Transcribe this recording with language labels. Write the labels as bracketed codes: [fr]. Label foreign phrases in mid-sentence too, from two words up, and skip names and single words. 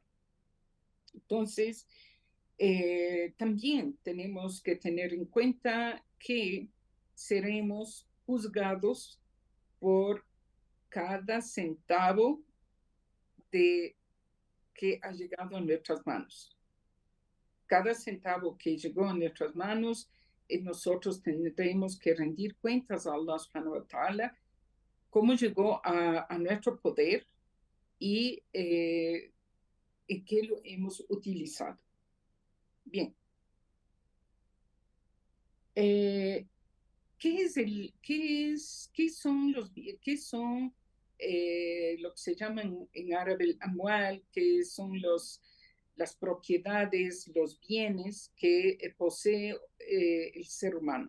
[es] Entonces, también tenemos que tener en cuenta que seremos juzgados por cada centavo de que ha llegado a nuestras manos. Cada centavo que llegó a nuestras manos, nosotros tendremos que rendir cuentas a [ar] الله سبحانه وتعالى, [es] cómo llegó a nuestro poder y en qué lo hemos utilizado. Bien. ¿Qué son lo que se llama en árabe el amwal, que son las propiedades, los bienes que posee el ser humano?